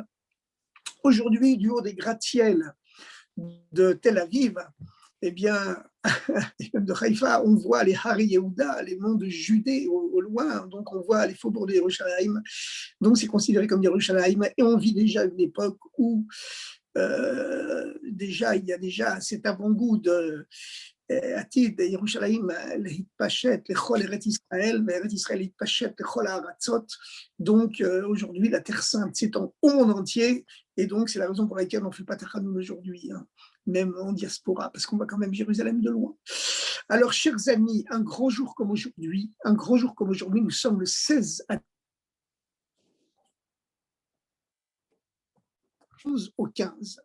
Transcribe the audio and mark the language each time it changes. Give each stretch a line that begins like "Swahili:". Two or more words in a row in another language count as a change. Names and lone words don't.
French: Aujourd'hui, du haut des gratte-ciels de Tel Aviv, eh bien, de Haïfa, on voit les Hari Yehuda, les monts de Judée au loin, donc on voit les faubourgs de Yerushalayim, donc c'est considéré comme Yerushalayim, et on vit déjà une époque où déjà, il y a déjà cet avant-goût de
Hebrew: עתיד ירושלים להתפשט לכל ארץ ישראל, וארץ ישראל להתפשט לכל הארצות.
French: Donc aujourd'hui, la Terre Sainte s'étend au monde entier, et donc c'est la raison pour laquelle on ne fait pas Tachanun aujourd'hui, hein, même en diaspora, parce qu'on voit quand même Jérusalem de loin. Alors, chers amis, un grand jour comme aujourd'hui, nous sommes le 16 à 11 au 15.